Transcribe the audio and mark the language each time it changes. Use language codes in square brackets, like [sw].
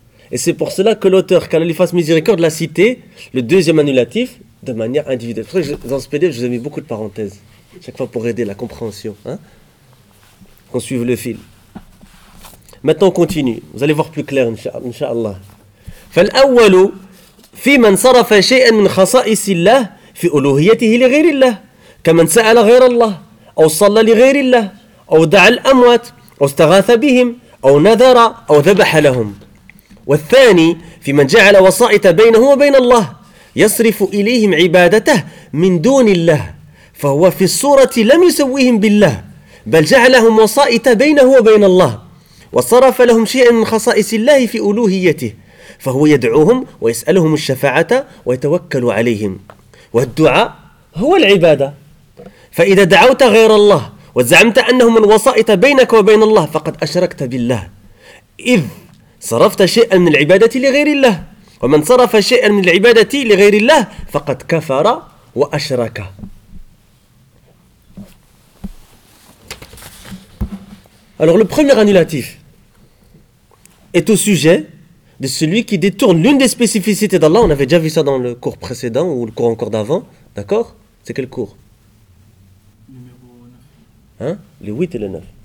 [fr] Et c'est pour cela que l'auteur, qu'Allah lui fasse miséricorde, l'a cité, le deuxième annulatif, de manière individuelle. C'est vrai que dans ce PDF, je vous ai mis beaucoup de parenthèses, chaque fois pour aider la compréhension. Hein? Qu'on suive le fil. Maintenant, on continue. Vous allez voir plus clair, Inch'Allah. [ar] Fal-awwalu في من صرف شيئا من خصائص الله في ألوهيته لغير الله كمن سأل غير الله أو صلى لغير الله أو دعا الأموات أو استغاث بهم أو نذر أو ذبح لهم والثاني في من جعل وسائط بينه وبين الله يصرف إليهم عبادته من دون الله، فهو في الصورة لم يسويهم بالله بل جعلهم وسائط بينه وبين الله، وصرف لهم شيئا من خصائص الله في ألوهيته، فهو يدعوهم ويسألهم الشفاعة ويتوكل عليهم. والدعاء هو العبادة، فإذا دعوت غير الله وزعمت أنه من وسائط بينك وبين الله فقد أشركت بالله، إذ صرفت شيئا من العبادة لغير الله، ومن صرف شيئا من العبادة لغير الله فقد كفر وأشرك. [fr] Alors le premier annulatif est au sujet de celui qui détourne l'une des spécificités d'Allah. On avait déjà vu ça dans le cours précédent ou le cours encore d'avant. D'accord ? C'est quel cours ? Hein ? Les 8 et le 9.